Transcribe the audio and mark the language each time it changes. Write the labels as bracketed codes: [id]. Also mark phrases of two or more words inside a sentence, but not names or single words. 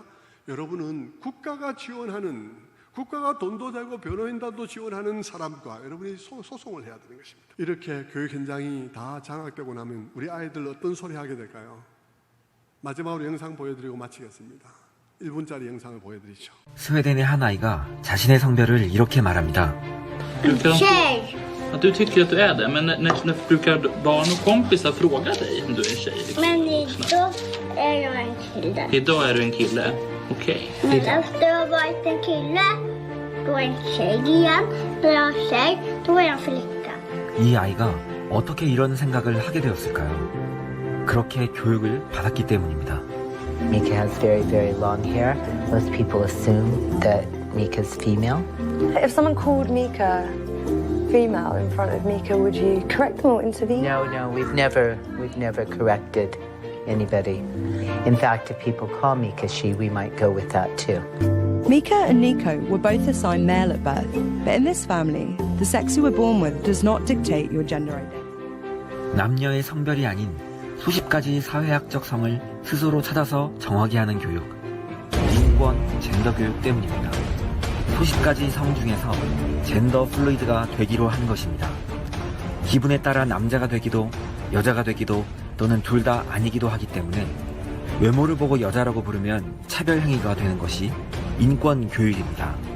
[ko] 여러분은 국가가 돈도 되고 변호인단도 지원하는 사람과 여러분이 소송을 해야 되는 것입니다. 이렇게 교육 현장이 다 장악되고 나면 우리 아이들 어떤 소리 하게 될까요? 마지막으로 영상 보여드리고 마치겠습니다. 1분짜리 영상을 보여드리죠. 스웨덴의 한 아이가 자신의 성별을 이렇게 말합니다. [sv] Tjej! Att du tycker att du är det, men när brukar barn och kompisar fråga dig om du är en tjej? Men idag är jag en kille. Idag är du en kille, okej. Men efter jag har varit en kille, då är jag en tjej igen. När jag är tjej, då är jag en flicka. [ko] 이 아이가 어떻게 이런 생각을 하게 되었을까요? 그렇게 교육을 받았기 때문입니다. [en] Mika has very, very long hair. Most people assume that Mika's female. If someone called Mika female in front of Mika, would you correct them or intervene? No, we've never corrected anybody. In fact, if people call Mika she, we might go with that too. Mika and Nico were both assigned male at birth, but in this family, the sex you were born with does not dictate your gender identity. [ko] 남녀의 성별이 아닌 수십 가지 사회학적 성을 스스로 찾아서 정하게 하는 교육. 인권, 젠더 교육 때문입니다. 수십 가지 성 중에서 젠더 플루이드가 되기로 한 것입니다. 기분에 따라 남자가 되기도 여자가 되기도 또는 둘 다 아니기도 하기 때문에 외모를 보고 여자라고 부르면 차별 행위가 되는 것이 인권 교육입니다.